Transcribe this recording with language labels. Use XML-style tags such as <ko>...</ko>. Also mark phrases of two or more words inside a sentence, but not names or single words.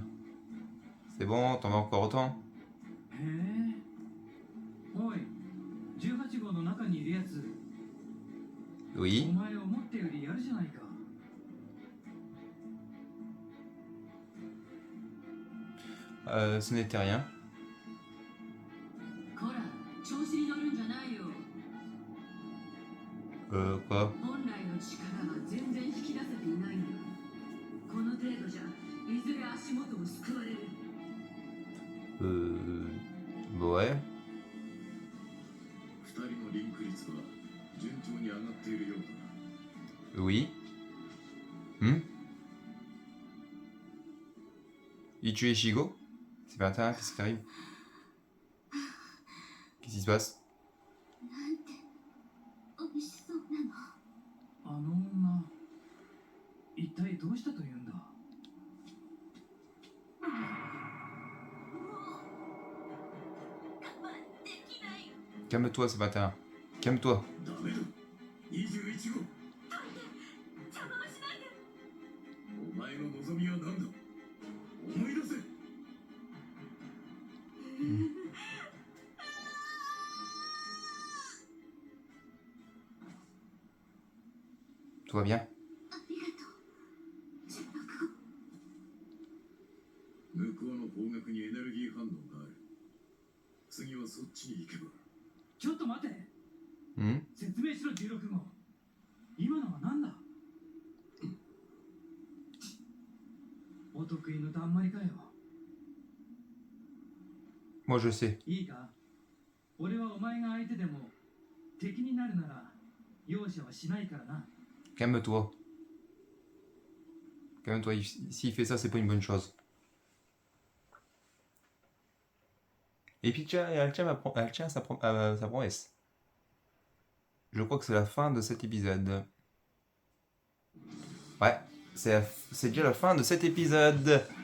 <fr>C'est bon, t'en vas encore autant?</fr> <ja>おい、18号の中にいるやつ。</ja> <fr>Oui.</fr> <ja>お前思ったよりやるじゃないか。</ja> <fr>Ce n'était rien.</fr> <ja>こら、調子に乗るんじゃないよ。</ja> <fr>Quoi?</fr> <ja>本来の力は全然引き出せていないんだ。この程度じゃ、いずれ足元を救われる。</ja> <fr>Ouais.</fr> <ja>二人のリンク率は順調に上がっているようだな。</ja> <fr>Oui. Il tue Ishigo? C'est pas intéressant, qu'est-ce qui t'arrive? Qu'est-ce qui se passe?</fr> <ja>なんて美味しそうなの。あの女、一体どうしたというんだ。我慢できない。</ja> <fr>Calme-toi, c'est pas intéressant. Calme-toi.</fr> <ja>ダメだ。21号。邪魔はしないで。の望みは何だ。思い出せ。</ja> <fr>Tout va bien?</fr> <ja>ありがとう16号。向こうの方角にエネルギー反応がある。次はそっちに行けば。ちょっと待て。 Hmm? 説明しろ16号。今のは何だ。お得意のだんまりかよ。</ja> <fr>Moi je sais.</fr> <ja>いいか。俺はお前が相手でも敵になるなら容赦はしないからな。</ja> <fr>Calme-toi. Calme-toi, s'il fait ça, c'est pas une bonne chose. Et puis elle tient sa promesse. Je crois que c'est la fin de cet épisode. Ouais, c'est déjà la fin de cet épisode.</fr>